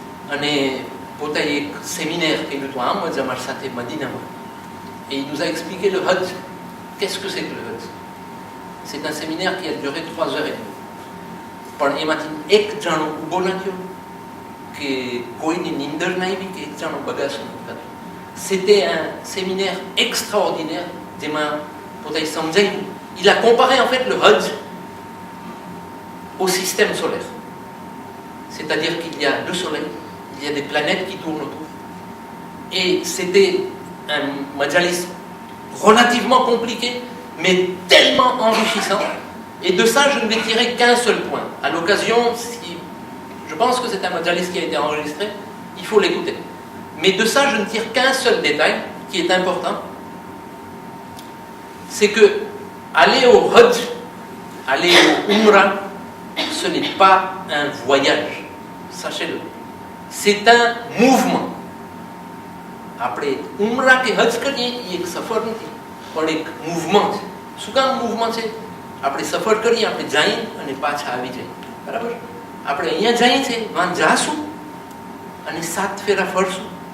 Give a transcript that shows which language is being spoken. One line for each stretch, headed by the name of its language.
Gujarati: અને પોતે એક સેમિનાire કર્યું હતું આમ જ અમારી સાથે મદીનામાં.
French: Et il nous a expliqué le Hajj. Qu'est-ce que c'est que le Hajj? C'est un séminaire qui a duré 3 heures et demie. પણ એમાંથી એક જાણો ઊભો ના થયો, કે કોઈની નિંદર ના આવી, કે એક જાણો બગાસો નથી કરતો. C'était un séminaire extraordinaire
Gujarati: જેમાં પોતે સમજાયું.
French: Il a comparé en fait le Hajj au système solaire. C'est-à-dire qu'il y a le soleil, il y a des planètes qui tournent autour. Et c'était un majalis relativement compliqué, mais tellement enrichissant. Et de ça, je ne vais tirer qu'un seul point. À l'occasion, si je pense que c'est un majalis qui a été enregistré, il faut l'écouter. Mais de ça, je ne tire qu'un seul détail qui est important. C'est que aller au Hajj, aller au Umrah, ce n'est pas un voyage. Sachez-le. C'est un mouvement. Après, Umrah que Hajj
Gujarati: કરીએ એ એક સફર નથી, પણ એક movement છે. શું કામ movement છે? આપણે સફર કરીએ, આપણે જઈએ અને પાછા આવી જઈએ, બરાબર? આપણે અહીંયા જઈએ છીએ, વાં જાશું અને 7 ફેરા ફરશું.